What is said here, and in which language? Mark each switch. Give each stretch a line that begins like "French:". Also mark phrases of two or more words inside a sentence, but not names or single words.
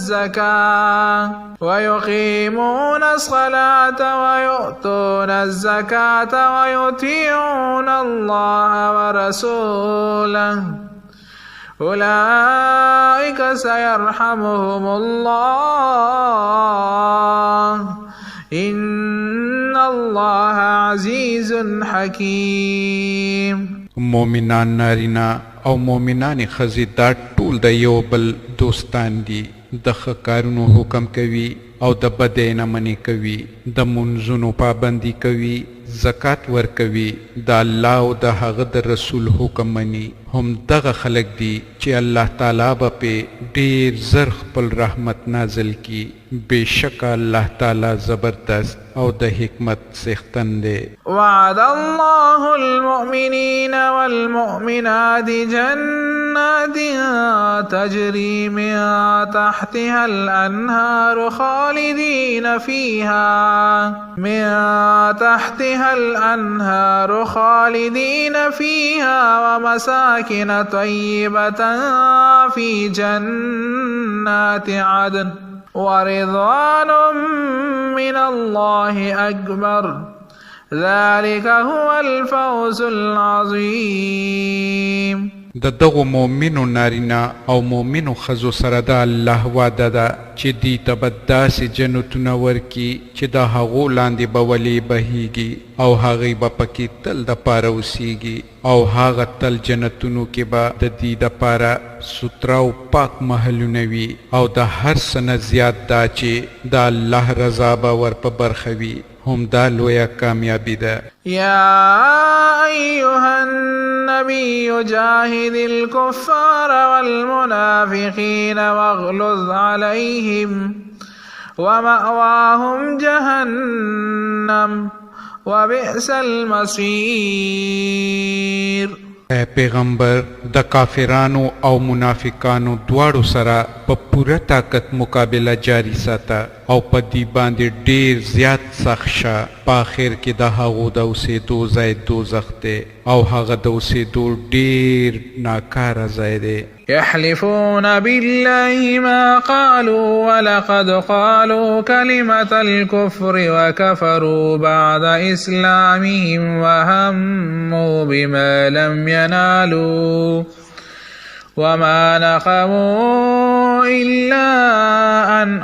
Arabic: الزكاة ويطيعون الله ورسوله أولئك سيرحمهم الله إن الله عزيز حكيم.
Pashto: مومنان نارینا او مومنان ښځې دا ټول د یو بل دوستان دي. د ښه کارونو حکم کوي او د بدۍ نه منې کوي، د منځونو پابندي کوي، زکات ورکوي، د الله او د هغه د رسول حکم مني. هم دغه خلک دي چې الله تعالی به پې ډېر زر خپل رحمت نازل کی. بېشکه الله تعالی زبردست او د حکمت څښتن دی.
Arabic: وعد الله المؤمنين والمؤمنات جنات تجري من تحتها الأنهار خالدين فيها ومساكن طيبة في جنات عدن ورضوان من الله أكبر ذلك هو الفوز العظيم.
Pashto: د دغو مؤمنو نارینه او مؤمنو ښځو سره د الله وعده ده چې دوی ته به داسې جنتونه ورکي چې د هغو لاندې به ولې بهیږي او هغوی به پکې تل دپاره اوسیږي او هغه تل جنتونو کې به د دوی دپاره سوتره او پاک محلونه وي او د هر څه نه زیات دا چې د الله رضا به ور په برخه وي. هم دا لویه کامیابي ده.
Arabic: يا أيها النبي جاهد الكفار والمنافقين واغلظ عليهم ومأواهم جهنم وبئس المصير.
Pashto: اے پیغمبر د کافرانو او منافقانو دواړو سره په پوره طاقت مقابله جاری ساته او په دې باندې ډېر زیات سخت شه. په آخر کې د هغو د اوسېدو ځای دوزخ دی او هغه د اوسېدو ډېر ناکاره ځای دی.
Arabic: يحلفون بالله ما قالوا ولقد قالوا كلمة الكفر وكفروا بعد إسلامهم وهموا بما لم ينالوا وما نقموا إلا أن